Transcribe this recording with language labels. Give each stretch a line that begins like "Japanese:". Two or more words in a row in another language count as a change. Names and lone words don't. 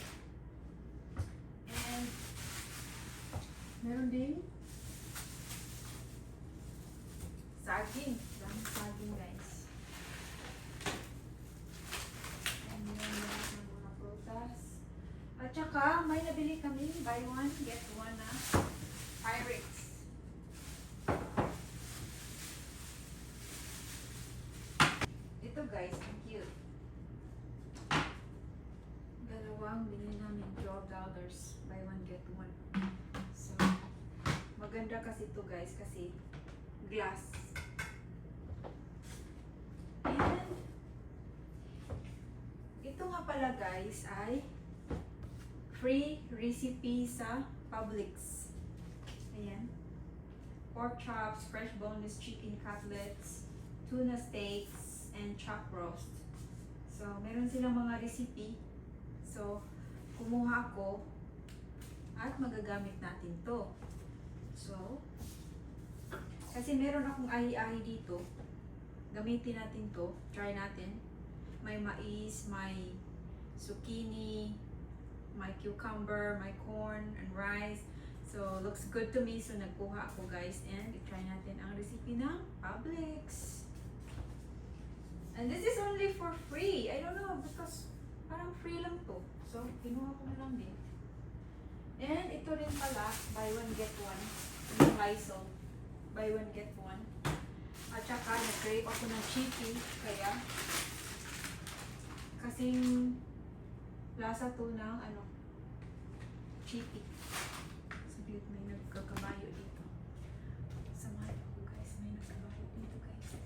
Filipino: And meron din saging. Dami saging guys. At saka, may nabili kami,
English: buy one, get one na Pyrex.
Filipino: Ito guys, ang cute. Dalawang binili namin $12.
English: Buy one, get one.
Filipino: So, maganda kasi ito guys, kasi glass. And, ito nga pala guys ay
English: free recipe
Filipino: sa Publix. Ayan.
English: Pork chops, fresh boneless chicken cutlets, tuna steaks, and chuck roast.
Filipino: So, meron silang mga recipe. So, kumuha ako at magagamit natin to. So, kasi meron akong ahi-ahi dito. Gamitin natin to. Try natin. May mais, may zucchini,
English: my cucumber, my corn, and rice. So, looks good to me. So,
Filipino: nagkuha ako guys. And, i-try natin ang recipe ng Publix.
English: And this is only for free. I don't know, because
Filipino: parang free lang to. So, kinuha ko na lang din. And, ito rin pala,
English: buy one, get one. Yung Lysol. Buy one, get one.
Filipino: At saka, nag-crave ako ng chippy. Kaya, kasing lasa to ng chippy. Sabi ko, may nagkakabayo dito. Samahan ako guys, may nagkabayo dito guys.